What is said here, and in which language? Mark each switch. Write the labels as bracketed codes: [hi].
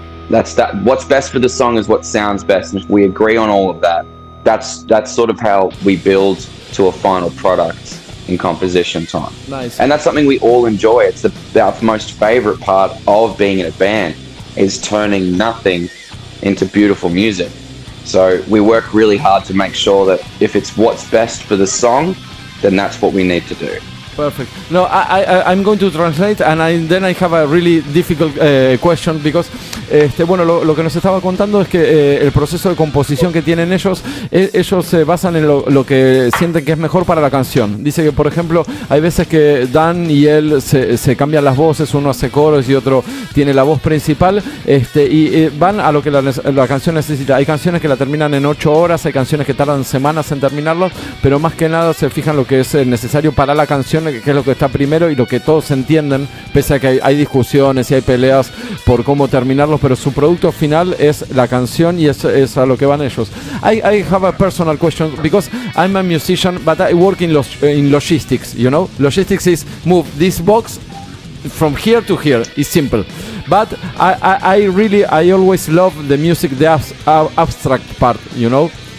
[en] That's what's best for the song is what sounds best. And if we agree on all of that, that's sort of how we build to a final product in composition time. Nice. And that's something we all enjoy. It's our most favorite part of being in a band, is turning nothing into beautiful music. So we work really hard to make sure that if it's what's best for the song, then that's what we need to do. Perfect. No, I'm going to translate, and then I have a really difficult question, because [es] bueno, lo que nos estaba contando es que el proceso de composición que tienen ellos se basan en lo que sienten que es mejor para la canción. Dice que, por ejemplo, hay veces que Dan y él se cambian las voces, uno hace coros y otro tiene la voz principal, y van a lo que la canción necesita. Hay canciones que la terminan en 8 horas, hay canciones que tardan semanas en terminarlo, pero más que nada se fijan lo que es necesario para la canción, que es lo que está primero y lo que todos entienden, pese a que hay discusiones y hay peleas por cómo terminarlos, pero su producto final es la canción, y es a lo que van ellos. [en] I have a personal question, because I'm a musician, but I work in logistics, you know? Logistics is move this box from here to here. It's simple. But I always love the music, the abstract part, you know?